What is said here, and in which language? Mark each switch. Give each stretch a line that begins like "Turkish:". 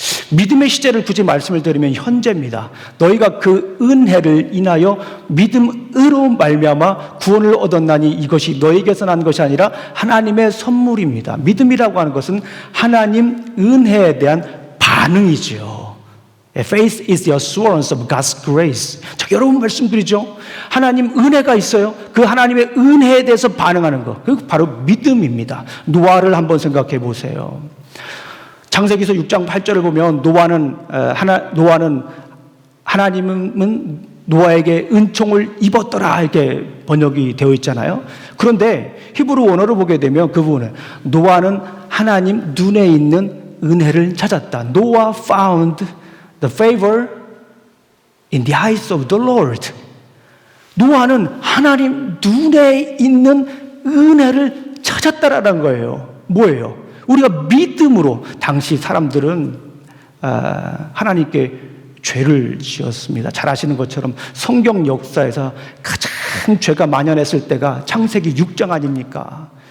Korean: 믿음의 시제를 굳이 말씀을 드리면 현재입니다. 너희가 그 은혜를 인하여 믿음으로 말미암아 구원을 얻었나니 이것이 너희에게서 난 것이 아니라 하나님의 선물입니다. 믿음이라고 하는 것은 하나님 은혜에 대한 반응이죠.
English: Faith is the assurance of God's grace.
Korean: 자, 여러분 말씀드리죠. 하나님 은혜가 있어요. 그 하나님의 은혜에 대해서 반응하는 것, 그 바로 믿음입니다. 노아를 한번 생각해 보세요. 창세기서 6장 8절을 보면 노아는 하나님은 노아에게 은총을 입었더라 이렇게 번역이 되어 있잖아요. 그런데 히브리 원어로 보게 되면 그 부분은 노아는 하나님 눈에 있는 은혜를 찾았다.
English: Noah found the favor in the eyes of the Lord.
Korean: 노아는 하나님 눈에 있는 은혜를 찾았다라는 거예요. 뭐예요? 우리가 믿음으로, 당시 사람들은 하나님께 죄를 지었습니다. 잘 아시는 것처럼 성경 역사에서 가장 죄가 만연했을 때가 창세기 6장 아닙니까?